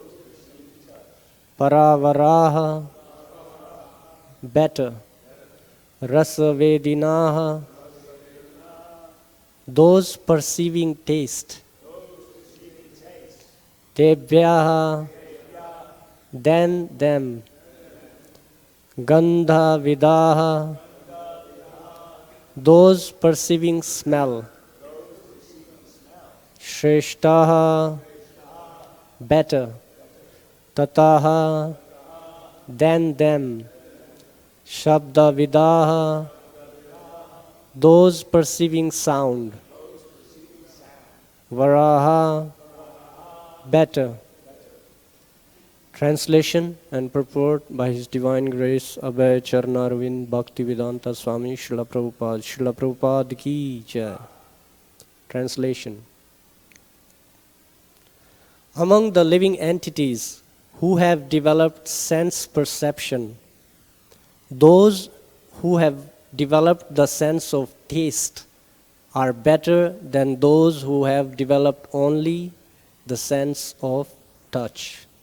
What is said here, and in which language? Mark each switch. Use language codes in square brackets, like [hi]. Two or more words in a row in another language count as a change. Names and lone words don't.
[en] pravarāḥ, better; rasa-vedinaḥ, those perceiving taste. Tebhyaḥ, then them. [sa] Gandha-vidaḥ, [en] those perceiving smell. śreṣṭhāḥ, better. tataḥ, then them. śabda-vidaḥ, those perceiving sound. varāḥ, better. Translation and purport by His Divine Grace Abhay Charnarvind Bhaktivedanta Swami Srila Prabhupada. [hi] Srila Prabhupada ki jai. [en] Translation. Among the living entities who have developed sense perception, those who have developed the sense of taste are better than those who have developed only the sense of touch.